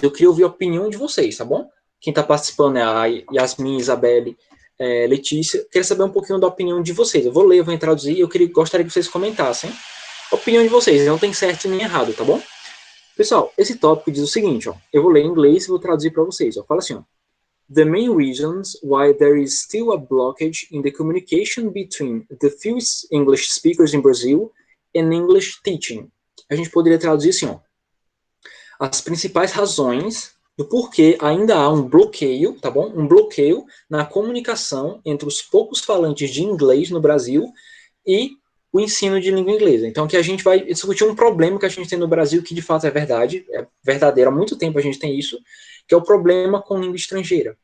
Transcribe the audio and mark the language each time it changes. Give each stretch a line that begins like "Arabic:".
Portuguese: Eu queria ouvir a opinião de vocês, tá bom? Quem está participando é a Yasmin, Isabelle, Letícia. Quero saber um pouquinho da opinião de vocês. Eu vou ler, vou introduzir e eu gostaria que vocês comentassem a opinião de vocês. Não tem certo nem errado, tá bom? Pessoal, esse tópico diz o seguinte, ó. Eu vou ler em inglês e vou traduzir para vocês. Ó. Fala assim, ó.
English: The main reasons why there is still a blockage in the communication between the few English speakers in Brazil and English teaching.
Portuguese: A gente poderia traduzir assim, ó. As principais razões do porquê ainda há um bloqueio, tá bom? Um bloqueio na comunicação entre os poucos falantes de inglês no Brasil e o ensino de língua inglesa. Então, aqui a gente vai discutir um problema que a gente tem no Brasil, que de fato é verdade, é verdadeiro, há muito tempo a gente tem isso, que é o problema com língua estrangeira.